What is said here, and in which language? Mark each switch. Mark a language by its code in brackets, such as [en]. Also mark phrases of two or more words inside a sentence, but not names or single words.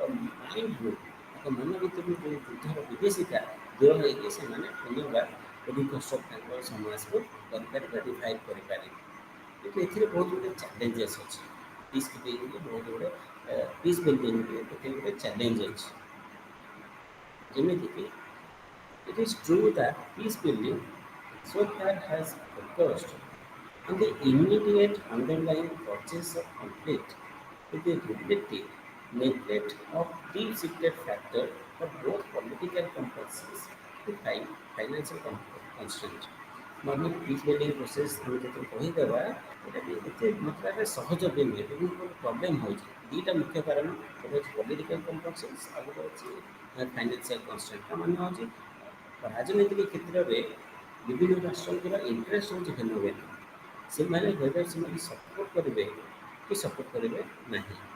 [or] ମାଇଣ୍ଡରୁ ତାଙ୍କ ମନ ଭିତରୁ ଯେଉଁ ଯୁଦ୍ଧର ବିଦେଶିତା ଦୂର ହୋଇକି ସେମାନେ ପୁନର୍ବାର ରିକନଷ୍ଟ୍ରକ୍ଟ ତାଙ୍କର ସମାଜକୁ କରିପାରିବେ ରିଭାଇଭ୍ କରିପାରିବେ କିନ୍ତୁ ଏଥିରେ ବହୁତ ଗୁଡ଼ିଏ ଚ୍ୟାଲେଞ୍ଜେସ୍ ଅଛି ପିସ୍ କିପିଂରେ ବହୁତ ଗୁଡ଼ିଏ ପିସ୍ ବିଲ୍ଡିଂରେ କେତେ ଗୁଡ଼ିଏ ଚ୍ୟାଲେଞ୍ଜ ଅଛି ଯେମିତିକି [en] it is true that peace building so far has focused on the immediate underlying causes of conflict with the relative neglect of deep-seated factors of both political compulsions and financial constraint. normal peace building process [or] ଆମେ ଯେତେବେଳେ କହିଦେବା ଏଇଟା ବି ଏତେ ମାତ୍ରାରେ ସହଜ ବି ନୁହେଁ ବିଭିନ୍ନ ପ୍ରକାର ପ୍ରୋବ୍ଲେମ୍ ହେଉଛି ଦୁଇଟା ମୁଖ୍ୟ କାରଣ ଗୋଟେ ହେଉଛି [en] political compulsions [or] ଆଉ ଗୋଟେ ଅଛି [en] financial constraint [or] ତା ମାନେ ହେଉଛି ରାଜନୈତିକ କ୍ଷେତ୍ରରେ ବିଭିନ୍ନ ରାଷ୍ଟ୍ରଙ୍କର ଇଣ୍ଟରେଷ୍ଟ ହେଉଛି ଭିନ୍ନ ଭିନ୍ନ ସେମାନେ ହୁଏତ ସେମାନେ ସପୋର୍ଟ କରିବେ କି ସପୋର୍ଟ କରିବେ ନାହିଁ